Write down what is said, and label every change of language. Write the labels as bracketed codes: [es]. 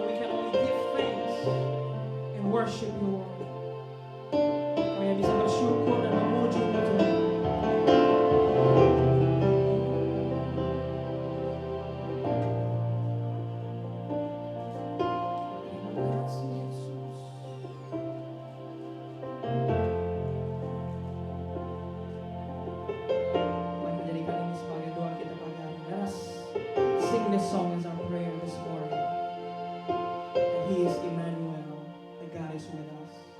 [en] We can only give thanks and worship you Lord. [id] Kami hanya bisa bersyukur dan memuji-Mu Tuhan. Terima kasih Yesus. Mari menjadikan ini sebagai doa kita pagi hari. [en] Let us sing this song as our prayer this morning. And He is Emmanuel, the God is with us.